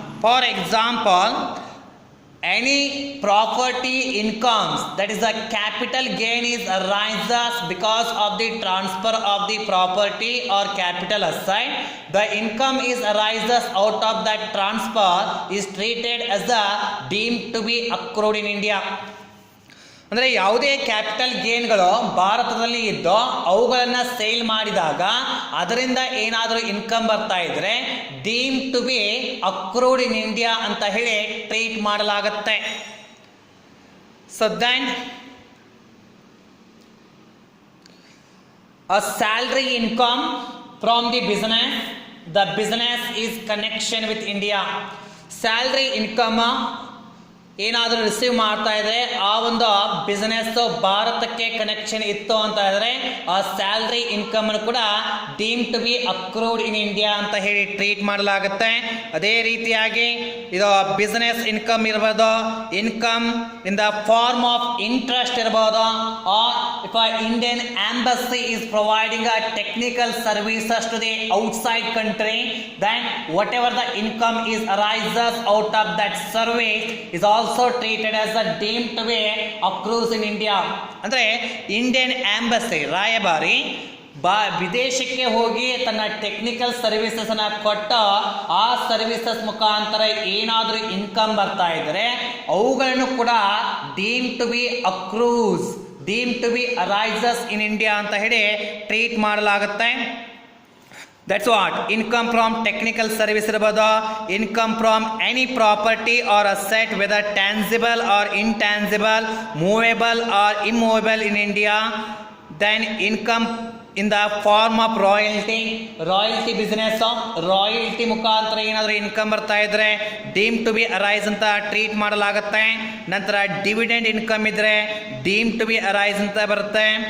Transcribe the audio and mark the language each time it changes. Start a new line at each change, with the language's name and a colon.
English: For example, any property incomes, that is the capital gain is arises because of the transfer of the property or capital asset. The income is arises out of that transfer is treated as the deemed to be accrued in India.
Kannada: ಅಂದರೆ ಯಾವುದೇ capital ಗೇನ್ಗಳು ಭಾರತದಲ್ಲಿ ಇದ್ದು ಅವುಗಳನ್ನು sale ಮಾಡಿದಾಗ ಅದರಿಂದ ಏನಾದರೂ income ಬರ್ತಾ ಇದ್ರೆ deem to B accrued in India ಅಂತ ಹೇಳಿ ಟ್ರೀಟ್ ಮಾಡಲಾಗುತ್ತೆ.
English: So then a salary income from the business is connection with India.
Kannada: Salary income ಏನಾದರೂ ರಿಸೀವ್ ಮಾಡ್ತಾ ಇದ್ರೆ ಆ ಒಂದು ಬಿಸ್ನೆಸ್ ಭಾರತಕ್ಕೆ ಕನೆಕ್ಷನ್ ಇತ್ತು ಅಂತ ಇದ್ರೆ ಆ ಸ್ಯಾಲ್ರಿ ಇನ್ಕಮ್ ಕೂಡ deem to B accrued in India ಅಂತ ಹೇಳಿ ಟ್ರೀಟ್ ಮಾಡಲಾಗುತ್ತೆ. ಅದೇ ರೀತಿಯಾಗಿ ಇದು ಬಿಸ್ನೆಸ್ ಇನ್ಕಮ್ ಇರ್ಬೋದು, income in the form of interest ಇರ್ಬೋದು,
English: Or if Indian embassy is providing a technical services to the outside country, then whatever the income is arises out of that service is also treated as a deemed to be accrues in India.
Kannada: ಅಂದ್ರೆ Indian embassy ರಾಯಭಾರಿ ವಿದೇಶಕ್ಕೆ ಹೋಗಿ ತನ್ನ technical services ಅನ್ನ ಕೊಟ್ಟು ಆ services ಮುಖಾಂತರ ಏನಾದರೂ ಇನ್ಕಮ್ ಬರ್ತಾ ಇದ್ರೆ ಅವುಗಳನ್ನು ಕೂಡ deem to B ಅಕ್ರೂಸ್, deem to B arises in India ಅಂತ ಹೇಳಿ ಟ್ರೀಟ್ ಮಾಡಲಾಗುತ್ತೆ.
English: That's what income from technical service ಇರಬಹುದು, income from any property or asset whether tangible or intangible, movable or immovable in India. Then income in the form of royalty business,
Kannada: royalty ಮುಖಾಂತರ ಏನಾದರೂ income ಬರ್ತಾ ಇದ್ರೆ deem to B arise ಅಂತ treat ಮಾಡಲಾಗುತ್ತೆ. ನಂತರ dividend income ಇದ್ರೆ deem to B arise ಅಂತ ಬರುತ್ತೆ.